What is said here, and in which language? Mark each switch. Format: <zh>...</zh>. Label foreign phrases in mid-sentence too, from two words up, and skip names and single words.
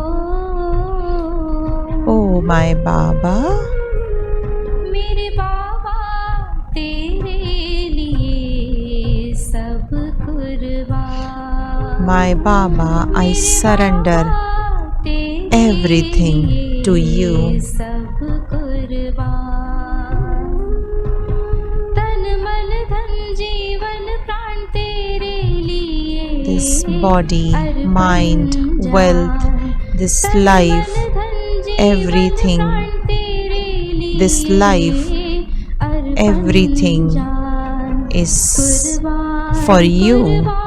<en>Oh my Baba,</en> <hi>मेरे बाबा तेरे लिए सब कुर्बान.</hi> <en>My Baba, I surrender everything to you.</en> <hi>सब कुर्बान. तन मन धन जीवन प्राण तेरे लिए.</hi> <en>This body, mind, wealth, this life, everything, this life, everything is for you.</en>